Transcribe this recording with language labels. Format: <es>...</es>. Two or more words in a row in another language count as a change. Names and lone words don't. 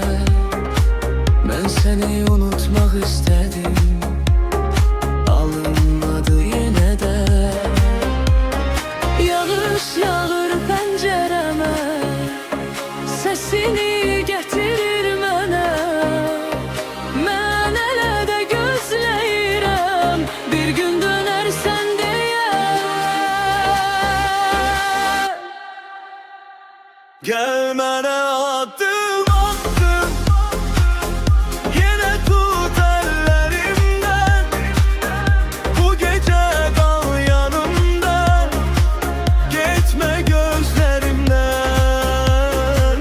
<tr>Ben seni unutmak istedim, alınmadı yine de.</tr> <az>Yağış yağır pencereme, sesini getirir mənə. Mən elə də gözləyirəm, bir gün dönərsən deyə.</az> <tr>Gelmene adım attım, yine tut ellerimden. Bu gece kal yanımda, gitme gözlerimden.</tr>